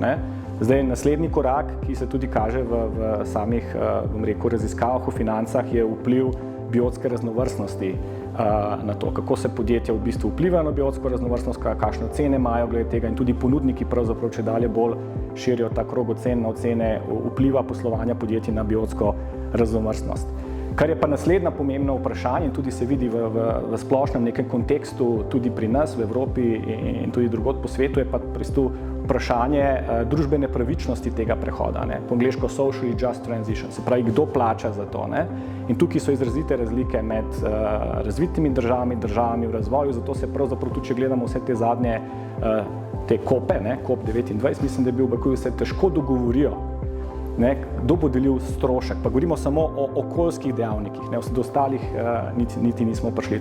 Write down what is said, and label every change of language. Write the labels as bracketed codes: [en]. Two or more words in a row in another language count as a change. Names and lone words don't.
[sl] Zdaj, naslednji korak, ki se tudi kaže v samih, bom rekel, raziskavah o financah, je vpliv biotske raznovrstnosti na to, kako se podjetja v bistvu vplivajo na biotsko raznovrstnost, kakšne ocene imajo glede tega in tudi ponudniki pravzaprav čedalje bolj širijo ta krog ocen na ocene vpliva poslovanja podjetij na biotsko raznovrstnost. Kar je pa naslednja pomembna vprašanje in tudi se vidi v splošnem nekem kontekstu tudi pri nas v Evropi in tudi drugod po svetu, je pa vprašanje družbene pravičnosti tega prehoda, po angleško [en] socially just transition, [sl] se pravi, kdo plača za to. In tukaj so izrazite razlike med razvitimi državami v razvoju, zato se pravzaprav tudi, če gledamo vse te zadnje te COP-e, COP29, mislim, da je bil v Bakuju, se težko dogovorijo, kdo bo delil strošek, pa govorimo samo o okoljskih dejavnikih, do ostalih niti nismo prišli.